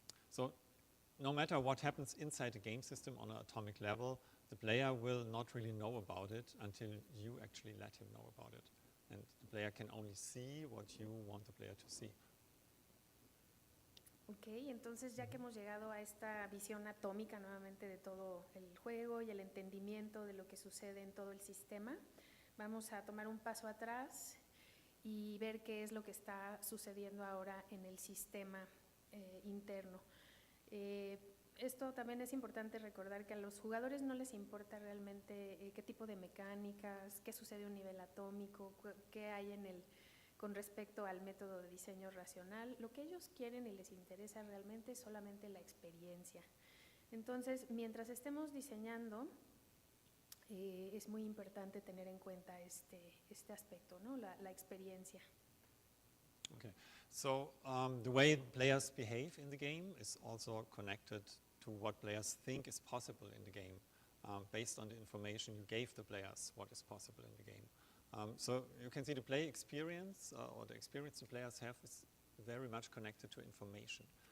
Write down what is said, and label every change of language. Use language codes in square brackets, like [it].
[en] So no matter what happens inside the game system on an atomic level, the player will not really know about it until you actually let him know about it. And the player can only see what you want the player to see. [es] Ok, entonces ya que hemos llegado a esta visión atómica nuevamente de todo el juego y el entendimiento de lo que sucede en todo el sistema, vamos a tomar un paso atrás y ver qué es lo que está sucediendo ahora en el sistema interno. Esto también es importante recordar que a los jugadores no les importa realmente qué tipo de mecánicas, qué sucede a un nivel atómico, qué hay con respecto al método de diseño racional. Lo que ellos quieren y les interesa realmente es solamente la experiencia. Entonces, mientras estemos diseñando, es muy importante tener en cuenta este aspecto, ¿no? La experiencia. [en] Okay, so the way players behave in the game is also connected to what players think is possible in the game, based on the information you gave the players what is possible in the game. So you can see the play experience, or the experience the players have, is very much connected to information.